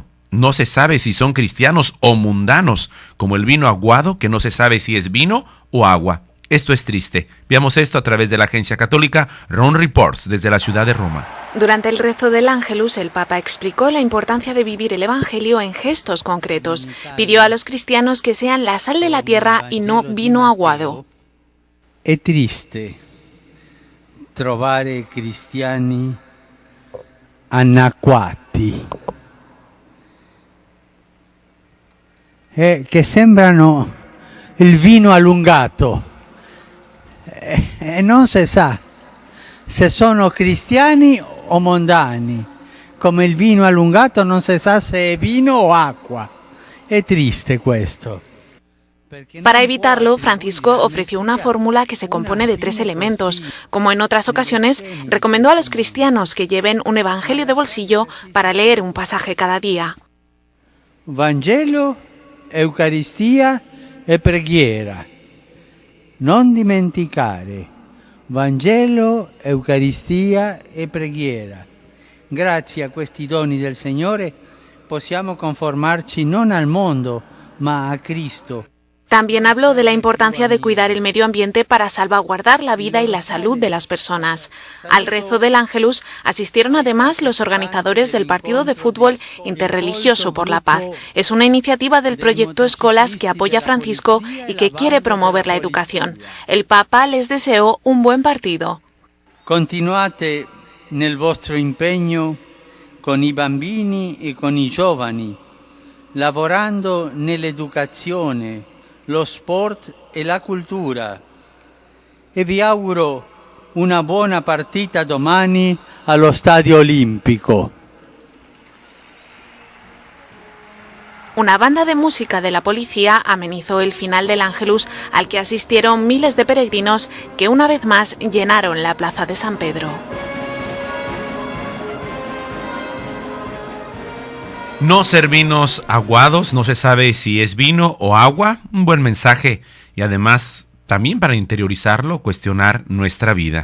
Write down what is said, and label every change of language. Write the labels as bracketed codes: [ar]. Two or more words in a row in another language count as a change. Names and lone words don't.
[es] No se sabe si son cristianos o mundanos, como el vino aguado que no se sabe si es vino o agua. Esto es triste. Veamos esto a través de la agencia católica Ron Reports desde la ciudad de Roma. Durante el rezo del Ángelus, el Papa explicó la importancia de vivir el Evangelio en gestos concretos. Pidió a los cristianos que sean la sal de la tierra y no vino aguado. [it] È triste trovare cristiani anacquati, che sembrano il vino allungato, e non si sa se sono cristiani o mondani. Come il vino allungato non si sa se è vino o acqua. È triste questo. [es] Para evitarlo, Francisco ofreció una fórmula que se compone de 3 elementos. Como en otras ocasiones, recomendó a los cristianos que lleven un evangelio de bolsillo para leer un pasaje cada día. [it] Vangelo, Eucaristia e preghiera. Non dimenticare. Vangelo, Eucaristia e preghiera. Grazie a questi doni del Signore possiamo conformarci non al mondo, ma a Cristo. [es] También habló de la importancia de cuidar el medio ambiente para salvaguardar la vida y la salud de las personas. Al rezo del Ángelus asistieron además los organizadores del partido de fútbol interreligioso por la paz. Es una iniciativa del proyecto Escolas que apoya a Francisco y que quiere promover la educación. El Papa les deseó un buen partido. [it] Continuate nel vostro impegno con i bambini e con i giovani, lavorando nell'educazione, lo sport e la cultura. E vi auguro una buona partita domani allo Stadio Olimpico. [es] Una banda de música de la policía amenizó el final del Ángelus al que asistieron miles de peregrinos que una vez más llenaron la plaza de San Pedro. No ser vinos aguados, no se sabe si es vino o agua, un buen mensaje y además también para interiorizarlo, cuestionar nuestra vida.